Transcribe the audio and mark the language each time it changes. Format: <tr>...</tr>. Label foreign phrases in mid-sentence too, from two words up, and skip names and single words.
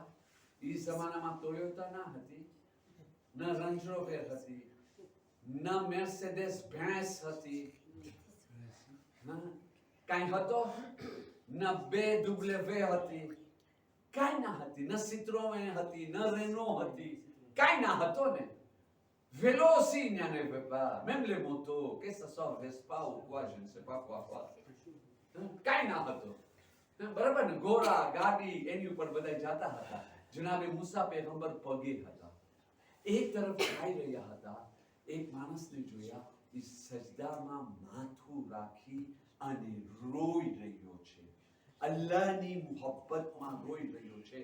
<gu>એ જમાનામાં ટોયોટા ના હતી, ન રેન્જ રોવર હતી, ન મેર્સેડેસ બેન્ઝ હતી, કાંઈ હતો ન BMW હતી, કાંઈ ના હતી, ન સિટ્રોએન હતી, ન રેનો હતી, કાંઈ ના હતો ને.</gu> <fr>Veloci il n'y en avait pas, même les motos, que ça soit Vespa ou quoi, je ne sais pas quoi.</fr> <gu>કાંઈ ના હતો, બરાબર ને. ઘોડા ગાડી એની ઉપર બધા જતા હતા. જનાબે મૂસા પૈગંબર પગે હતા, એક તરફ જઈ રહ્યા હતા. એક માણસને જોયા, એ સજદામાં માથું રાખી અને રોઈ રહ્યો છે, અલ્લાહની મોહબ્બતમાં રોઈ રહ્યો છે.</gu>